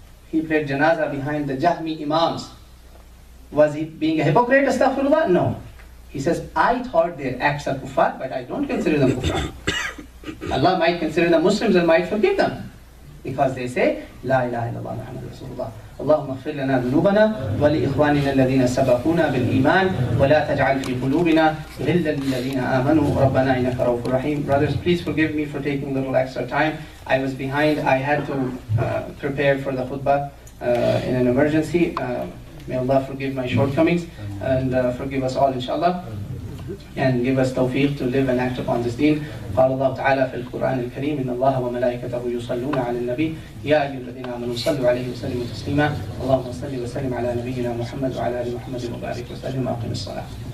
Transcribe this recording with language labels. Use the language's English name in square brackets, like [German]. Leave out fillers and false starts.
[English] He prayed janazah behind the Jahmi Imams. Was he being a hypocrite, astaghfirullah? No. He says, I thought their acts are kufar, but I don't consider them kufar. Allah might consider them Muslims and might forgive them, because they say, La ilaha illallah Muhammadur Rasulullah. [Arabic] اللهم اغفر لنا ذنوبنا ولإخواننا الذين سبقونا بالإيمان ولا تجعل في قلوبنا غلا للذين آمنوا ربنا إنك رؤوف رحيم. [English] Brothers, please forgive me for taking a little extra time. I was behind. I had to prepare for the khutbah in an emergency. May Allah forgive my shortcomings and forgive us all, inshallah, and give us tawfiq to live and act upon this deen. [Arabic] قال الله تعالى في القرآن الكريم إن الله وملائكته يصلون على النبي يا أيها الذين آمنوا صلوا عليه وسلموا تسليما اللهم صل وسلم على نبينا محمد وعلى آل محمد وبارك وسلم وأقم الصلاة.